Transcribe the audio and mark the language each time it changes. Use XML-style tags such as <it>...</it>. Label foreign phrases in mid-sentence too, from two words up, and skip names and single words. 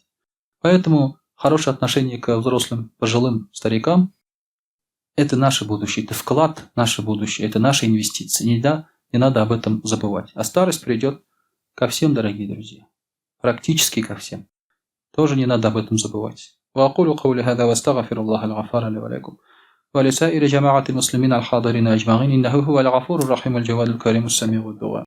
<ru>Поэтому хорошее отношение к взрослым, пожилым старикам – это наше будущее, это вклад в наше будущее, это наши инвестиции. Не надо об этом забывать. А старость придет ко всем, дорогие друзья. Практически ко всем. Тоже не надо об этом забывать.</ru> <ar>وأقول قولي هذا واستغفر الله الغفار لي ولكم ولسائر جماعة المسلمين الحاضرين أجمعين إنه هو الغفور الرحيم الجواد الكريم السميع الدعاء.</ar>